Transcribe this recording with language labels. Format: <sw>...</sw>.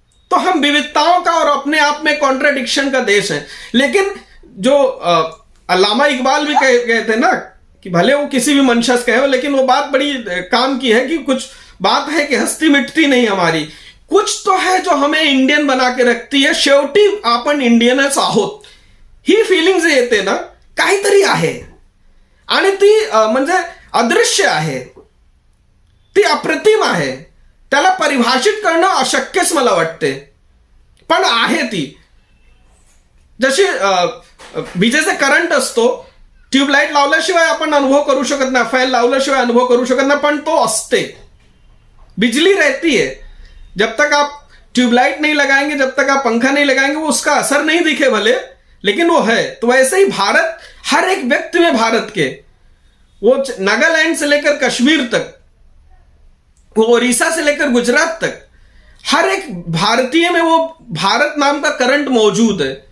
<hi>तो हम विविधताओं का और अपने आप में कॉन्ट्राडिक्शन का देश है। लेकिन जो अल्लामा इकबाल भी कहे थे ना कि भले वो किसी भी मंशस कहे हो, लेकिन वो बात बड़ी काम की है कि कुछ बात है कि हस्ती मिटती नहीं हमारी, कुछ तो है जो हमें इंडियन बना के रखती है।</hi> <mr>शेवटी आपण इंडियनच आहोत ही फिलिंग जे येते ना, काहीतरी आहे आणि ती म्हणजे अदृश्य आहे, ती अप्रतिम आहे, त्याला परिभाषित करणं अशक्यच मला वाटते, पण आहे ती। जशी विजेचा करंट असतो, ट्यूबलाइट लावल्याशिवाय आपण अनुभव करू शकत नाही, फॅन लावल्याशिवाय अनुभव करू शकत नाही, पण तो असते।</mr> <hi>बिजली रहती है, जब तक आप ट्यूबलाइट नहीं लगाएंगे, जब तक आप पंखा नहीं लगाएंगे, वो उसका असर नहीं दिखे भले, लेकिन वो है। तो वैसे ही भारत, हर एक व्यक्ति में भारत के, वो नागालैंड से लेकर कश्मीर तक, वो उड़ीसा से लेकर गुजरात तक, हर एक भारतीय में वो भारत नाम का करंट मौजूद है।</hi>